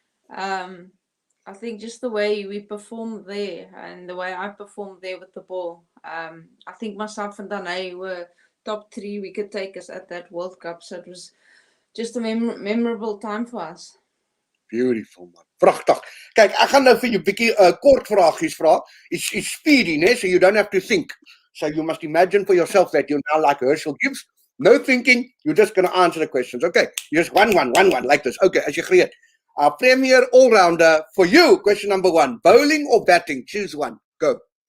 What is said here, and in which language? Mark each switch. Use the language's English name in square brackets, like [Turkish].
[English] I think just the way we performed there and the way I performed there with the ball. I think myself and Danae were top 3 wicket takers at that World Cup. So it was just a memorable time for us. Beautiful, man. Pragtig. [Afrikaans] Kyk, ek gaan nou vir jou 'n bietjie kort vragies vra. [English] It's speedy, né? So you don't have to think. So you must imagine for yourself that you're now like Herschel Gibbs. No thinking, you're just going to answer the questions. Okay, just one, like this. Okay, [Afrikaans] as jy gereed. [English] Premier all-rounder for you. Question number 1. Bowling or batting? Choose one. Go.